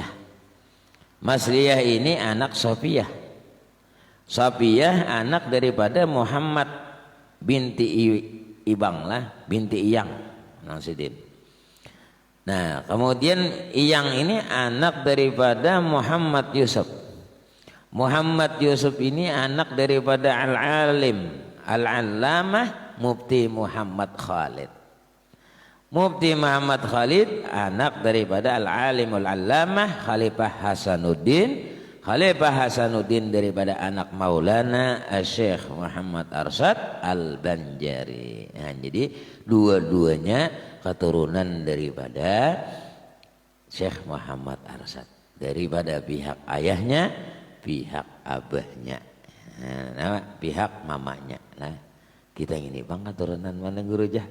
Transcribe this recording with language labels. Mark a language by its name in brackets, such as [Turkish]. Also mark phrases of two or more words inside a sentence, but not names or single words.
[Banjar] Masliyah ini anak Sofiyah. Sofiyah anak daripada Muhammad binti Ibang lah, binti Iyang Nasidin. Nah, kemudian Iyang ini anak daripada Muhammad Yusuf. Muhammad Yusuf ini anak daripada Al-Alim Al-Allamah Mufti Muhammad Khalid. Mufti Muhammad Khalid anak daripada Al-Alimul Allamah Khalifah Hasanuddin. Khalifah Hasanuddin daripada anak Maulana Syekh Muhammad Arsyad Al-Banjari. Nah, jadi dua-duanya keturunan daripada Syekh Muhammad Arsyad. Daripada pihak ayahnya, pihak abahnya, nah, pihak mamanya. Nah, kita ini bang keturunan mana guru jah?